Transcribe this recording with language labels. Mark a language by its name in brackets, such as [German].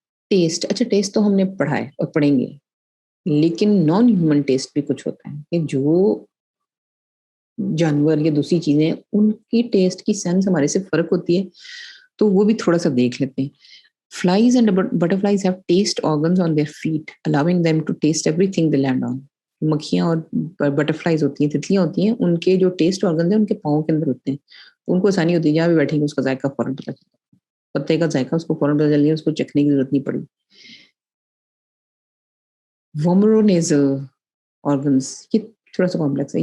[Hindi] Test, अच्छा test तो हमने पढ़ा है और पढ़ेंगे, लेकिन नॉन ह्यूमन टेस्ट भी कुछ होता है कि जो जानवर या दूसरी चीज़ें, उनकी टेस्ट की सेंस हमारे से फ़र्क होती है, तो वो भी थोड़ा-सा देख लेते हैं। [English] Flies and butterflies have taste organs on their feet, allowing them to taste everything they land on. [Hindi] मक्खियाँ और बटरफ्लाइज होती हैं, तितलियाँ होती हैं, उनके जो टेस्ट ऑर्गन्स हैं उनके पाँव के अंदर होते हैं। तो उनको आसानी होती है, जहाँ भी बैठेंगे उसका जायका फ़ौरन पता चल जाता है। पत्ते का जायका उसको फ़ौरन पता चल गया, उसको चखने की ज़रूरत नहीं पड़ी। वोमरोनेज़ल ऑर्गन्स, ये थोड़ा-सा कॉम्प्लेक्स है।